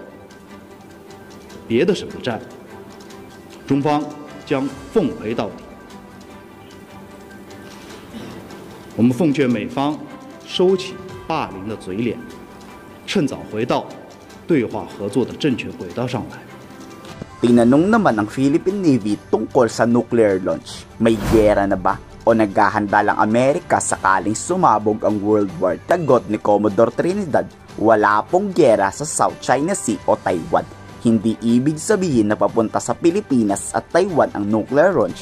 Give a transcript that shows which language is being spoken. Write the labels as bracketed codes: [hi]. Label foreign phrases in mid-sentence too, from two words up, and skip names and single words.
[zh] 别的什么战，中方将奉陪到底。我们奉劝美方收起霸凌的嘴脸，趁早回到对话合作的正确轨道上来。 [tl] Tinanong naman ng Philippine Navy tungkol sa [en] nuclear launch. [tl] May gera na ba? O naghahanda lang Amerika sakaling sumabog ang World War? Tagot ni Commodore Trinidad, wala pong gera sa South China Sea o Taiwan. Hindi ibig sabihin na papunta sa Pilipinas at Taiwan ang [en] nuclear launch.